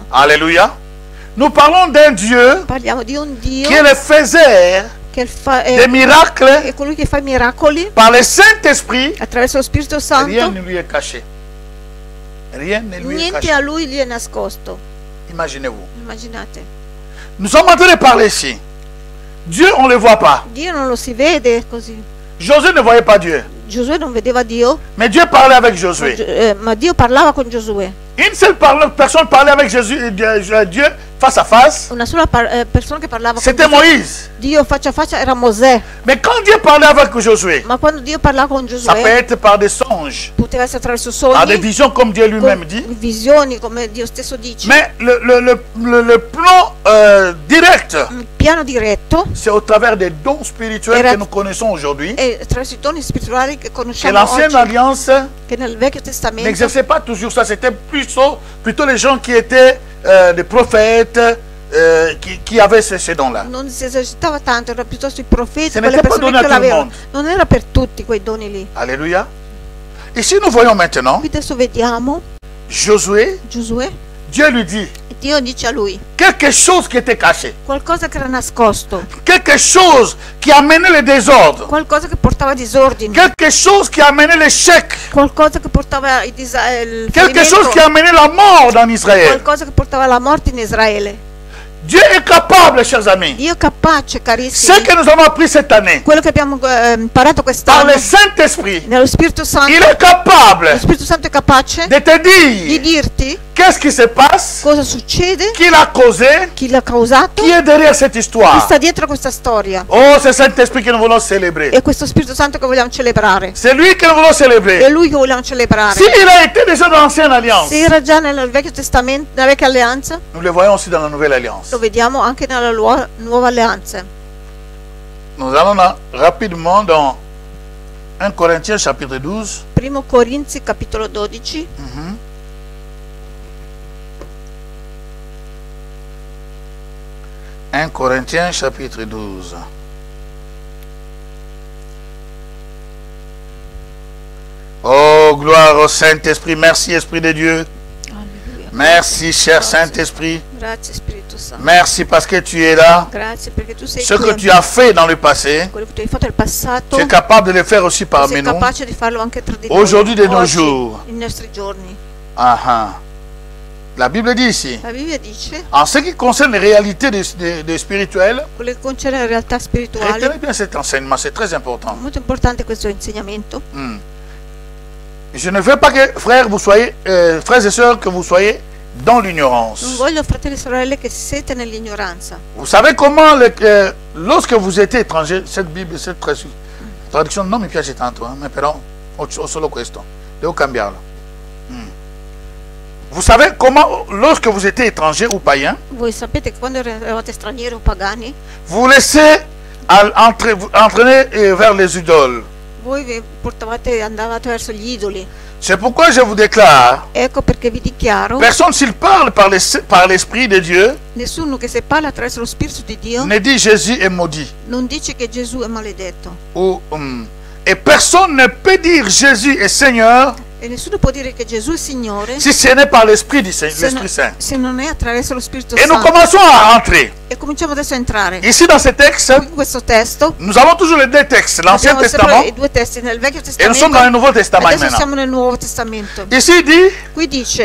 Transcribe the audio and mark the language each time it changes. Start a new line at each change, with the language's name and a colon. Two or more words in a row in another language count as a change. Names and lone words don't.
French: Alléluia. Nous parlons d'un Dieu
Italian: Parliamo di un Dio
French: qui est le faiseur
Italian: che
French: des miracles
Italian: è colui che fa i miracoli
French: par le Saint-Esprit.
Italian: attraverso lo Spirito
French: Rien
Italian: Santo.
French: ne lui est caché. Rien ne lui est
Italian: Niente
French: caché.
Italian: a lui gli è nascosto.
French: Imaginez-vous.
Italian: Immaginate.
French: Nous sommes en train de parler ici. Dieu, on ne le voit pas.
Italian: Dio non lo si vede così.
French: Josué ne voyait pas Dieu.
Italian: Giosuè non vedeva Dio,
French: Mais Dieu parlait avec Josué.
Italian: ma Dio parlava con Giosuè.
French: Une seule personne parlait avec Dieu face à face.
Italian: Una sola persona che parlava con
French: C'était
Italian: Giosuè,
French: Moïse.
Italian: Dio faccia a faccia, era Mosè.
French: Mais quand Dieu parlait avec Josué,
Italian: Ma quando Dio parlava con
French: ça peut
Italian: Giosuè,
French: être par des songes,
Italian: poteva essere attraverso
French: par des
Italian: sogni,
French: visions comme Dieu lui-même
Italian: con
French: dit.
Italian: visioni, come Dio stesso dice.
French: Mais le plan direct,
Italian: Un piano diretto
French: c'est au travers des dons spirituels
Italian: Era-
French: que nous connaissons aujourd'hui.
Italian: e attraverso i doni spirituali che
French: Que
Italian: conosciamo
French: l'ancienne
Italian: oggi,
French: alliance
Italian: che nel Vecchio Testamento
French: n'exerçait pas toujours ça. C'était plutôt les gens qui étaient des prophètes qui avaient ces dons-là.
Italian: non si esercitava tanto, era piuttosto i profeti,
French: Ce
Italian: quelle
French: n'était pas
Italian: persone
French: donné à
Italian: che
French: tout le
Italian: l'avevano.
French: monde.
Italian: Non era per tutti quei doni lì.
French: Alléluia. Ici, nous voyons maintenant
Italian: Qui adesso vediamo
French: Josué.
Italian: Giosuè,
French: Dieu lui dit,
Italian: Dio dice a lui
French: quelque chose qui était caché,
Italian: qualcosa che era nascosto,
French: quelque chose qui amenait le désordre,
Italian: qualcosa che portava disordine,
French: quelque chose qui amenait l'échec,
Italian: qualcosa che portava il
French: quelque chose qui
Italian: fallimento,
French: amenait la mort en Israël.
Italian: qualcosa che portava alla morte in Israele.
French: Dieu est capable, chers amis.
Italian: Dio è capace,
French: Ce
Italian: carissimi,
French: que nous avons appris cette année,
Italian: quello che abbiamo imparato
French: par
Italian: quest'anno
French: le Saint-Esprit,
Italian: nello Spirito Santo,
French: il est capable
Italian: lo Spirito Santo è capace
French: de te
Italian: di
French: dire
Italian: dirti
French: qu'est-ce qui se passe,
Italian: cosa succede,
French: qui l'a causé,
Italian: chi l'ha causato,
French: qui est derrière cette
Italian: chi
French: histoire.
Italian: sta dietro questa storia.
French: Oh, c'est Saint-Esprit que nous voulons célébrer.
Italian: È questo Spirito Santo che vogliamo celebrare.
French: C'est lui que nous voulons
Italian: È
French: célébrer.
Italian: lui che vogliamo celebrare.
French: S'il a été déjà dans l'Ancienne Alliance,
Italian: Se era già nel Vecchio Testamento, nella Vecchia Alleanza,
French: nous le voyons aussi dans la Nouvelle Alliance.
Italian: lo vediamo anche nella Nuova Alleanza.
French: Nous allons rapidement dans 1 Corinthiens chapitre 12.
Italian: Primo Corinzi capitolo 12.
French: 1 Corinthiens chapitre 12. Oh, gloire au Saint-Esprit. Merci, Esprit de Dieu. Alleluia. Merci, cher Saint-Esprit.
Italian: Grazie Spirito Santo.
French: Merci parce que tu es là.
Italian: Grazie perché tu sei
French: Ce que
Italian: qui.
French: tu as fait dans le passé,
Italian: Quello che tu hai fatto nel passato,
French: tu es capable de le faire aussi
Italian: tu
French: parmi
Italian: sei
French: nous.
Italian: capace di farlo anche tra di noi.
French: Aujourd'hui de nos
Italian: Oggi,
French: jours.
Italian: nei nostri giorni.
French: Ah, ah. La Bible dit ici,
Italian: La Bibbia dice,
French: en ce qui concerne les réalités des spirituelles,
Italian: quello che concerne la realtà spirituale,
French: retenez bien cet enseignement, c'est très important.
Italian: molto importante questo insegnamento.
French: Je ne veux pas que, frères, vous soyez, frères et sœurs, que vous soyez dans
Italian: Non
French: l'ignorance.
Italian: voglio, fratelli e sorelle, che siete nell'ignoranza.
French: Vous savez comment, lorsque vous étiez étranger, cette Bible, cette traduction
Italian: non mi piace tanto,
French: mais
Italian: però ho solo questo, devo cambiarlo.
French: Vous savez comment, lorsque vous étiez étranger ou païen,
Italian: Voi sapete che quando eravate stranieri o pagani,
French: vous laissez entraîner vers les idoles.
Italian: voi vi andavate verso gli idoli.
French: C'est pourquoi je vous déclare,
Italian: Ecco perché vi dichiaro,
French: personne s'il parle par l'Esprit de Dieu,
Italian: nessuno che se parla attraverso lo Spirito di Dio
French: ne dit Jésus est maudit.
Italian: non dice che Gesù è maledetto.
French: Et personne ne peut dire Jésus est Seigneur
Italian: E nessuno può dire che Gesù è Signore
French: si ce n'est pas l'Esprit
Italian: se,
French: Saint.
Italian: se non è attraverso lo Spirito
French: Et nous
Italian: Santo.
French: commençons à rentrer.
Italian: E cominciamo adesso a entrare.
French: Ici dans ce texte,
Italian: In questo testo
French: nous avons toujours les deux textes, l'Ancien
Italian: abbiamo sempre
French: Testament
Italian: i due testi, nel Vecchio
French: et nous sommes dans le
Italian: Testamento.
French: Nouveau Testament
Italian: Adesso
French: maintenant.
Italian: siamo nel Nuovo Testamento.
French: Ici il dit,
Italian: Qui dice,